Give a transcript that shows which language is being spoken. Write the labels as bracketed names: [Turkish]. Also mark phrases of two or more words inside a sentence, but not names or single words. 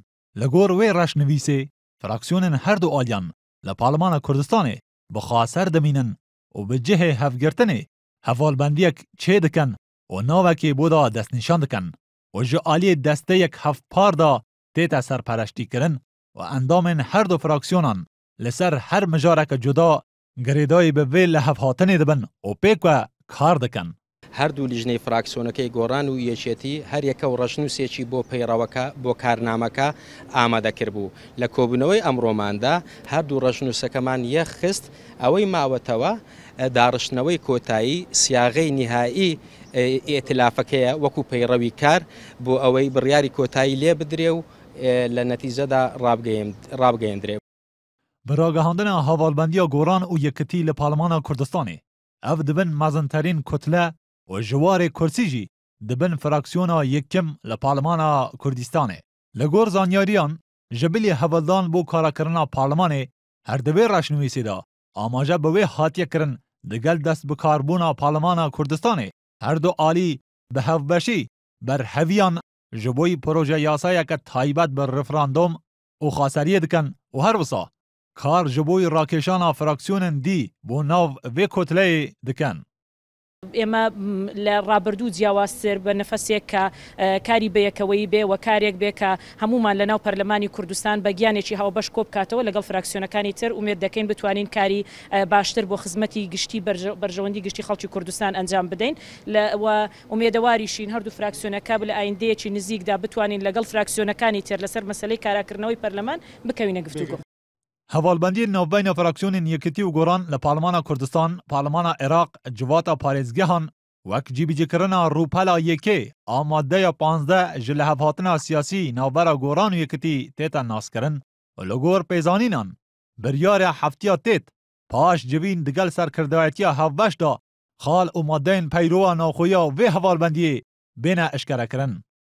[Kurdish] Li gor wê reşnivîsê, fraksiyonên her du aliyan li Parlemana Kurdistanê bi xaser dimînin û bi cihê hevgirtinê hevalbendiyek çê dikin û navekê bo da destnîşan dikin û ji aliyê desteyek hevpar da tête serpereştîkirin û endamên her du fraksiyonan li ser her mijareke cuda girêdayî bi vê lehevhatinê dibin û pêk we kar dikin. [Central Kurdish] هەردوو لیژنەی فراکسیۆنەکەی گۆڕان و یەکێتی هەر یەکە و ڕەشنووسێکی بۆ پەیڕەوەکە بۆ کارنامەکە ئامادەکرد بوو. لە کۆبوونەوەی ئەمڕۆماندا هەردوو ڕەشنووسەکەمان یەخست ئەوەی ماوەتەوە داڕشتنەوەی کۆتایی سیاغەی نهایی ئێتلافەکەیە وەکو پەیڕەوی کار بۆ ئەوەی بڕیاری کۆتایی لێ بدرێ و لە نەتیجەدا ڕابگەیەندرێ. [Kurdish] Biragehandina hevalbendiya Goran û Yekitî li Parlemana Kurdistanê ev dibin mezinterîn kutle û ji warê kursî jî dibin fraksiyona yekim li Parlemana Kurdistanê. Li gor zanyariyan ji bilî hevaldan bo karakirina Parlemanê her di vê reşnivîsê de amaje bi wê hatiye kirin digel destbikarbûna Parlemana Kurdistanê her du alî bi hevbeşî berheviyan ji bo proje yasayeke taybet bi referandum û xaseriyê dikin û her wisa kar ji bo rakêşana fraksiyonên dî bo nav vê kotleyê dikin. [Central Kurdish] ئێمە لە ڕابردوو جیاوازتر بە نەفەسێک کە کاری بەیەکەوەی بێ و کارێک بێ کە هەمومان لە ناو پەرلەمانی کوردستان بە گیانێکی هاوبەش کۆ بکاتەوە لەگەڵ فراکسیۆنەکانی تر ومێد دەکەین بتوانین کاری باشتر بۆ خزمەتی گشتی بەرژەوەندی گشتی خەڵکی کوردستان ئەنجام بدەین و ومێدەواریشین هەردوو فراکسیۆنەکە لە ئایندەیەکی نزیکدا بتوانین لەگەڵ فراکسیۆنەکانی تر لەسەر مەسەلەی کاراکردنەوەی پەرلەمان بکەوینە گفتوگۆ. [Kurdish] Hevalbendiyên navbeyna fraksiyonên Yekitî û Goran li Parlemana Kurdistan, Parlemana Iraq civata parêzgehan wek cîbicîkirina rûpela yekê a maddeya 15 ji lehevhatina siyasî navbera Goran û Yekitî tête naskirin û li gor pêzanînan biryara heftiya têt paş civîn digel serkirdayetiya hevbeş da xal û maddeyên peyrova naxweya vê hevalbendiyê bêne eşkerekirin.